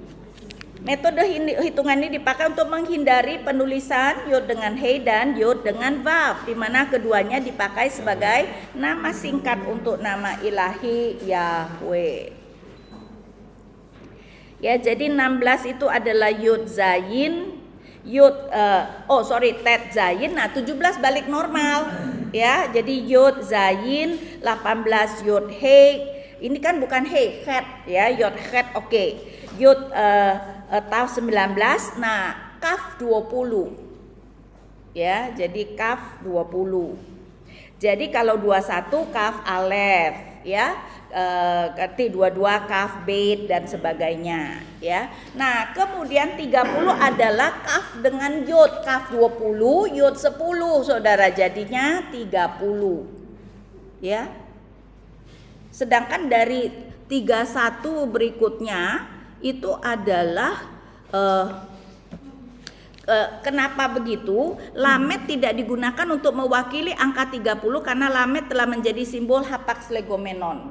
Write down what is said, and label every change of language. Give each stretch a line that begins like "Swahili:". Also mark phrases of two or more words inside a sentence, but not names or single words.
Indonesian: Metode hitungan ini dipakai untuk menghindari penulisan yod dengan hei dan yod dengan vav, di mana keduanya dipakai sebagai nama singkat untuk nama ilahi Yahweh. Ya, jadi 16 itu adalah yod zayin, tet zayin. Nah, 17 balik normal. Ya, jadi yod zayin, 18 yod hei. Ini kan bukan hei, het ya, yod het oke. Yod tav 19, nah kaf 20 ya, jadi kaf 20. Jadi kalau 21 kaf alef ya, 22 kaf bet dan sebagainya ya. Nah kemudian 30 adalah kaf dengan yod, kaf 20 yod 10 saudara, jadinya 30 ya. Sedangkan dari 31 berikutnya itu adalah kenapa begitu? Lamet tidak digunakan untuk mewakili angka 30 karena lamet telah menjadi simbol
Greek: ἅπαξ λεγόμενον.